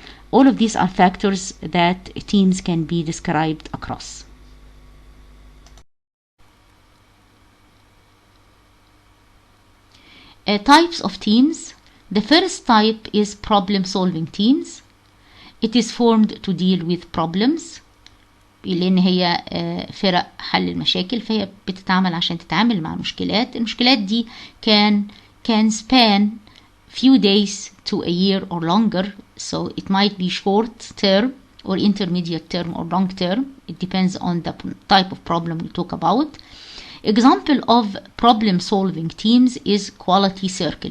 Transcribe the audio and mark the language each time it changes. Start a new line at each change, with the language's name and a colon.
English: All of these are factors that teams can be described across. Types of teams. The first type is problem-solving teams. It is formed to deal with problems.
Arabic: لأن هي فرق حل المشاكل، فهي بتتعامل عشان تتعامل مع المشكلات. المشكلات دي
English: can span few days to a year or longer, so it might be short term or intermediate term or long term. It depends on the type of problem we talk about. Example of problem solving teams is quality circle.